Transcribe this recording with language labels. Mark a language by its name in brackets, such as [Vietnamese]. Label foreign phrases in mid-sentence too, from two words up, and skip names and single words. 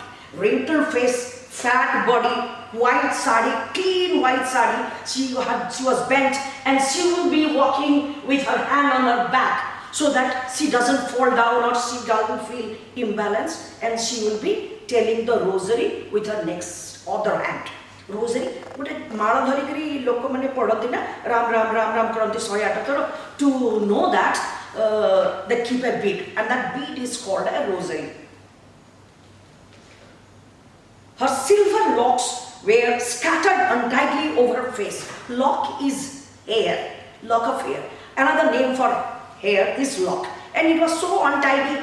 [English] Wrinkled face, fat body, white sari, clean white sari. She was bent and she will be walking with her hand on her back so that she doesn't fall down or she doesn't feel imbalanced, and she will be telling the rosary with her next other hand. Rosary, [Odia] ଗୋଟେ ମାଳା ଧରିକରି ଲୋକ ମାନେ ପଢ଼ନ୍ତି ନା ରାମ ରାମ ରାମ ରାମ କରନ୍ତି 108 ଥର. [English] To know that they keep a bead, and that bead is called a rosary. Her silver locks were scattered untidily over her face. Lock is hair, lock of hair. Another name for hair is lock, and it was so untidy.